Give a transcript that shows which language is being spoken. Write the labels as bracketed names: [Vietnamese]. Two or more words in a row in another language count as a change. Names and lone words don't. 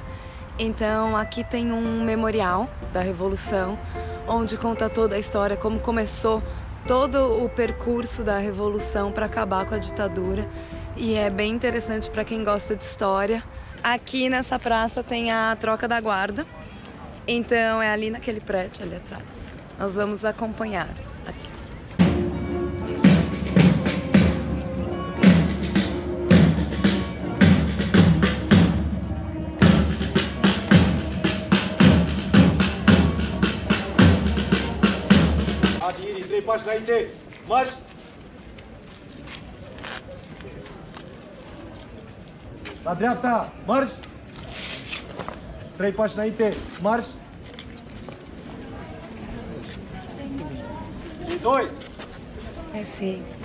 [Portuguese] Então aqui tem um memorial da revolução, onde conta toda a história, como começou todo o percurso da revolução para acabar com a ditadura. E é bem interessante para quem gosta de história. Aqui nessa praça tem a troca da guarda, então é ali naquele prédio ali atrás. Nós vamos acompanhar aqui. [Romanian] Adi, 3 pași înainte, marș! La dreapta, marș! 3 pași înainte, marș! Doi. [Portuguese] É sim.